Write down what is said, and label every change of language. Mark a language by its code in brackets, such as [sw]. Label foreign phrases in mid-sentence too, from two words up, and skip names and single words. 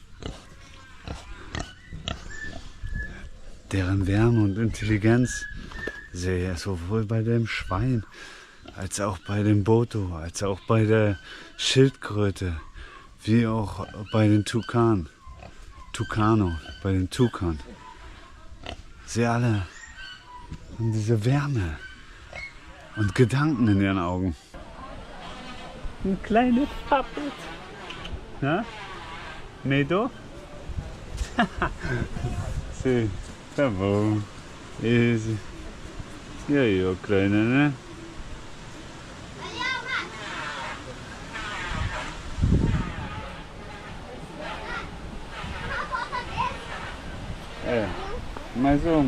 [de] Deren Wärme und Intelligenz sehe ich sowohl bei dem Schwein, als auch bei dem Boto, als auch bei der Schildkröte, wie auch bei den Tukan. Tucano, bei den Tukan. Sie alle haben diese Wärme und Gedanken in ihren Augen. Ein kleines Puppet. Ja? [pt] Medo? Sì, tá bom. Easy. E aí, ô Kleine, né? É, mais um.